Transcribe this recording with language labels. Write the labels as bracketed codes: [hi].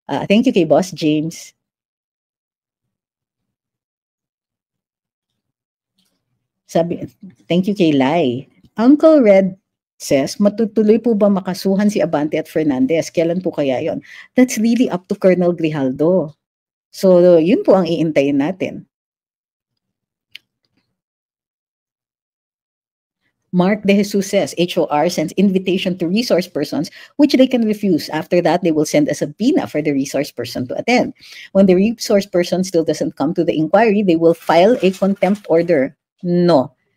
[tl] Thank you kay Boss James. [en] Thank you [tl] kay Lai. Uncle Red says, "Matutuloy po ba makasuhan si Abante at Fernandez? Kailan po kaya yon?" [en] That's really up to Colonel Grijaldo. [tl] So, yun po ang iintayin natin. [en] Mark De Jesus says, "HOR sends invitation to resource persons, which they can refuse. After that, they will send a subpoena for the resource person to attend. When the resource person still doesn't come to the inquiry, they will file a contempt order." No.